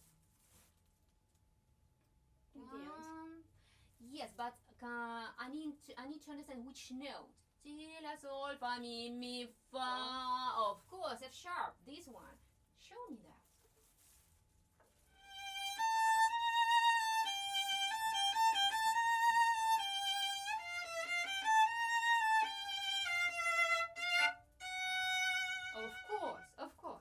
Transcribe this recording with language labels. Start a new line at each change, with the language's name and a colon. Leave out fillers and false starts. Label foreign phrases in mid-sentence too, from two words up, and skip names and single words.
English: Yes, but I need to understand which note. Si, la, sol, fa, mi, fa. Of course, F sharp. This one. Show me that. Of course.